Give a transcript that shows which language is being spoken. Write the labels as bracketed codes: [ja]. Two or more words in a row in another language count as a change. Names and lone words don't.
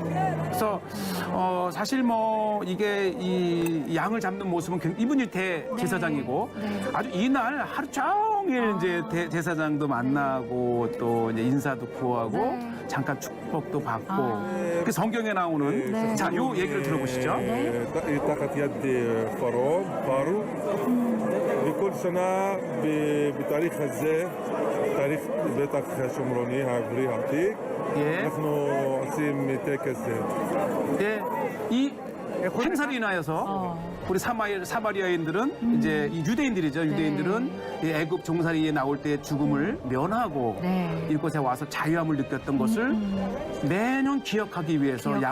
[ko] 그래서 사실 뭐 이게 이 양을 잡는 모습은 이분이 대제사장이고 네. 아주 이날 하루 종일 이제 대제사장도 만나고 또 이제 인사도 구하고 네. 잠깐 축복도 받고 아. 그 성경에 나오는 네. 자 요 얘기를 들어보시죠. [he] תחת יד פרעה, פרו, וכל שנה בתאריך הזה, תאריך בטח השומרוני העברי העתיק, [ko] 예. [he] אנחנו עושים טקס זה. [ko] 네, 이 행사로 인하여서 우리 사마리아인들은 이제 이 유대인들이죠. 유대인들은 이 애굽 종살이에 나올 때 죽음을 면하고 네. 이곳에 와서 자유함을 느꼈던 것을 매년 기억하기 위해서 기억하기